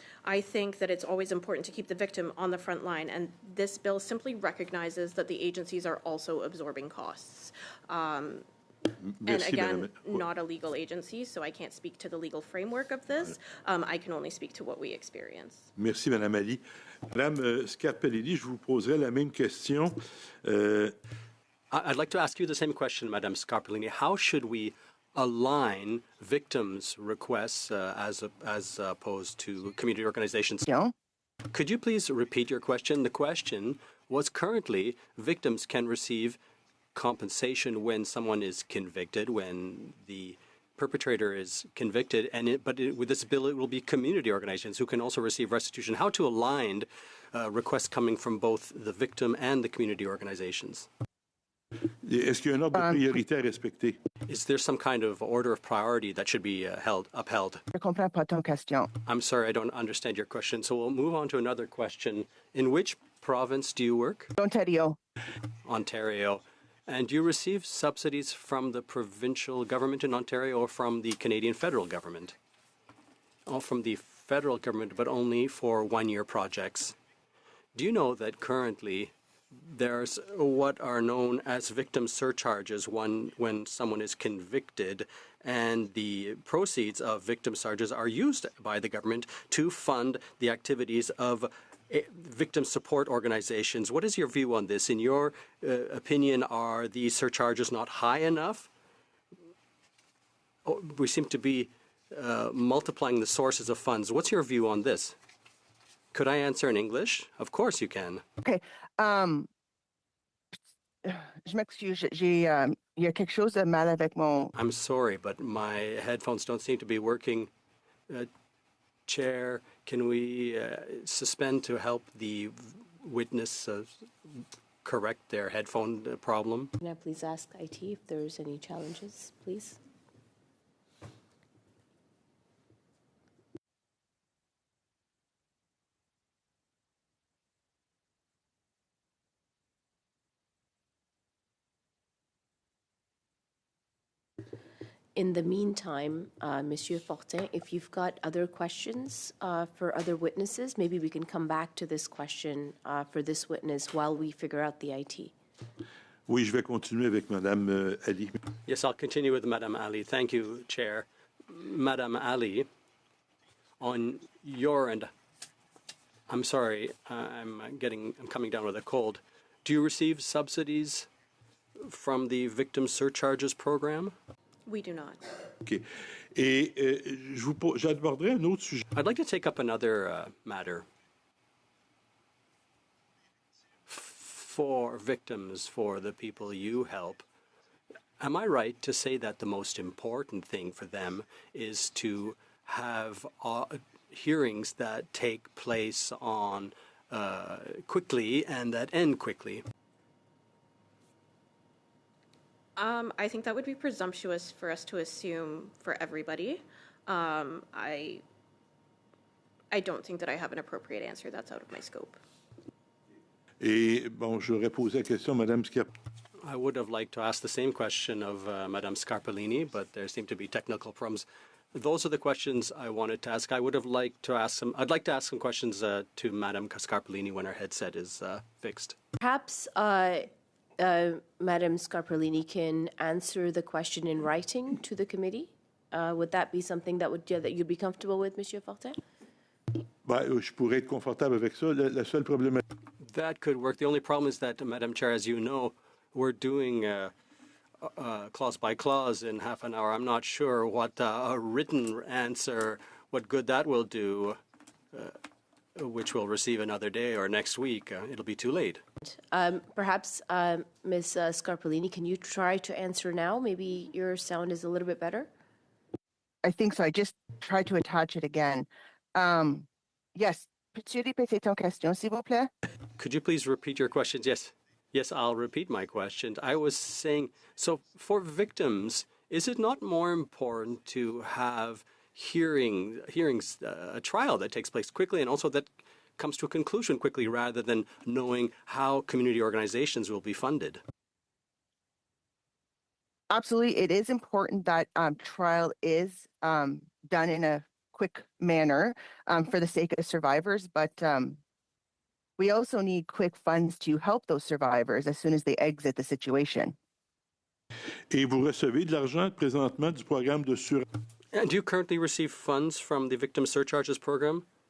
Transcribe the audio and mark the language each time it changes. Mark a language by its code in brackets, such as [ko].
[en] I think that it's always important to keep the victim on the front line, and this bill simply recognizes that the agencies are also absorbing costs. And again, not a legal agency, so I can't speak to the legal framework of this. I can only speak to what we experience. [fr] Merci, Madame Ali. Madame Scarpellini, je vous poserai la même question. [en] I'd like to ask you the same question, Madame Scarpellini. How should we align victims' requests as opposed to community organizations? Yeah. Could you please repeat your question? The question was currently victims can receive compensation when someone is convicted, when the perpetrator is convicted, but with this bill it will be community organizations who can also receive restitution. How to align requests coming from both the victim and the community organizations? [fr] Est-ce qu'il y a un ordre de priorité à respecter? [en] Is there some kind of order of priority that should be upheld? [fr] Je comprends pas ton question. [en] I'm sorry, I don't understand your question. So we'll move on to another question. In which province do you work? Ontario. Ontario. And do you receive subsidies from the provincial government in Ontario or from the Canadian federal government? Oh, from the federal government, but only for one-year projects. Do you know that currently there's what are known as victim surcharges when someone is convicted, and the proceeds of victim surcharges are used by the government to fund the activities of victim support organizations. What is your view on this? In your opinion, are these surcharges not high enough? We seem to be multiplying the sources of funds. What's your view on this? Could I answer in English? Of course you can. Okay. [fr] Je m'excuse, il y a quelque chose de mal avec mon... [en] I'm sorry, but my headphones don't seem to be working. Chair, can we suspend to help the witness correct their headphone problem? Can I please ask IT if there's any challenges, please? In the meantime, Monsieur Fortin, if you've got other questions for other witnesses, maybe we can come back to this question for this witness while we figure out the IT. [fr] Oui, je vais continuer avec Madame Ali. [en] Yes, I'll continue with Madame Ali. Thank you, Chair. Madame Ali, on your end, I'm sorry, I'm coming down with a cold. Do you receive subsidies from the Victim Surcharges Program? We do not. OK. [fr] Et j'aborderai un autre sujet. [en] I'd like to take up another matter. For victims, for the people you help, am I right to say that the most important thing for them is to have hearings that take place on quickly and that end quickly? I think that would be presumptuous for us to assume for everybody. I don't think that I have an appropriate answer. That's out of my scope. [fr] Et bon, j'aurais posé la question à Madame Scarpellini. [en] I would have liked to ask the same question of Madame Scarpellini, but there seem to be technical problems. Those are the questions I wanted to ask. I'd like to ask some questions to Madame Scarpellini when her headset is fixed. Perhaps Madame Scarpellini can answer the question in writing to the committee. Would that be something that you'd be comfortable with, Monsieur Fortin? [fr] Ben, je pourrais être confortable avec ça. La seule problématique. [en] That could work. The only problem is that, Madam Chair, as you know, we're doing clause by clause in half an hour. I'm not sure what a written answer, what good that will do, which we'll receive another day or next week. It'll be too late. Perhaps, Ms. Scarpellini, can you try to answer now? Maybe your sound is a little bit better. I think so. I just tried to attach it again. Yes. [fr] Peux-tu répéter ton question, s'il vous plaît? [en] Could you please repeat your questions? Yes. Yes, I'll repeat my question. I was saying, so for victims, is it not more important to have hearings, a trial that takes place quickly and also that comes to a conclusion quickly rather than knowing how community organizations will be funded? Absolutely. It is important that trial is done in a quick manner for the sake of survivors, but we also need quick funds to help those survivors as soon as they exit the situation. [fr] Et vous recevez de l'argent présentement du programme de sur... [en] And do you currently receive funds from the Victim Surcharges Program?